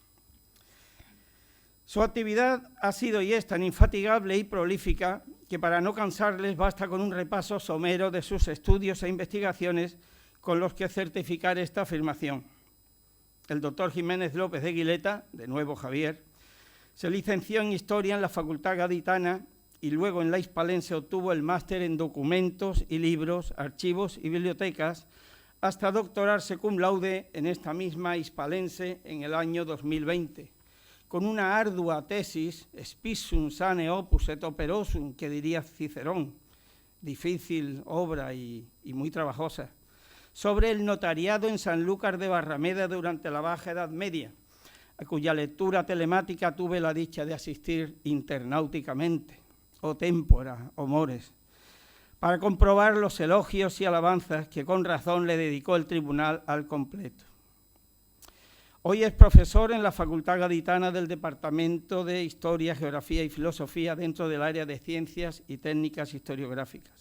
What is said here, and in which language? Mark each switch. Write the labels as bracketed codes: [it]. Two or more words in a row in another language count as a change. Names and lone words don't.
[es] Su actividad ha sido y es tan infatigable y prolífica que para no cansarles basta con un repaso somero de sus estudios e investigaciones con los que certificar esta afirmación. El doctor Jiménez López de Guileta, de nuevo Javier, se licenció en Historia en la Facultad Gaditana y luego en la Hispalense obtuvo el máster en Documentos y Libros, Archivos y Bibliotecas, hasta doctorarse [la] cum laude [es] en esta misma Hispalense en el año 2020, con una ardua tesis, [la] spisum sane opus et operosum, [es] que diría Cicerón, difícil obra y muy trabajosa, sobre el notariado en Sanlúcar de Barrameda durante la Baja Edad Media, a cuya lectura telemática tuve la dicha de asistir internauticamente, [la] o tempora, o mores, [es] para comprobar los elogios y alabanzas que con razón le dedicó el tribunal al completo. Hoy es profesor en la Facultad Gaditana del Departamento de Historia, Geografía y Filosofía dentro del área de Ciencias y Técnicas Historiográficas.